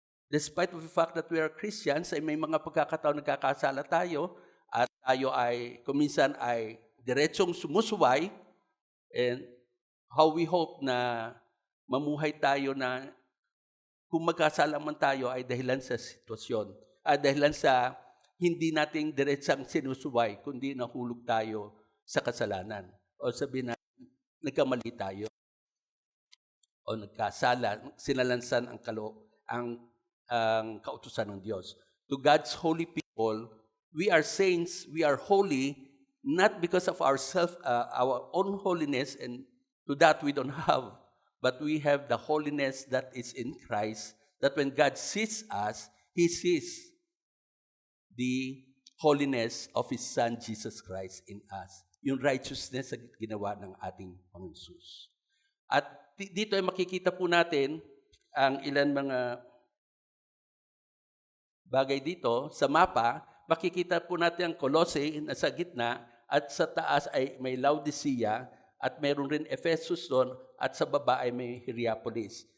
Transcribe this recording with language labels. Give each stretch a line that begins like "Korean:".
English: despite of the fact that we are Christians,
Filipino: ay may mga pagkakataon nagkakasala tayo at tayo ay kuminsan ay diretsong sumusuway,
English: and how we hope
Filipino: na mamuhay tayo na kung magkasala man tayo ay dahilan sa sitwasyon, dahilan sa hindi nating diretsang sinusuway, kundi nahulog tayo sa kasalanan. O sabihin na nagkamali tayo o nagkasala, sinalansan ang kautusan ng Diyos.
English: To God's holy people, we are saints, we are holy, not because of our own holiness, and to that we don't have, but we have the holiness that is in Christ, that when God sees us, He sees the holiness of His Son, Jesus Christ, in us.
Filipino: Yung righteousness na ginawa ng ating Panginoon Jesus. At dito ay makikita po natin ang ilan mga bagay dito. Sa mapa, makikita po natin ang Colossae na sa gitna, at sa taas ay may Laodicea, at meron rin Ephesus doon, at sa baba ay may Hierapolis.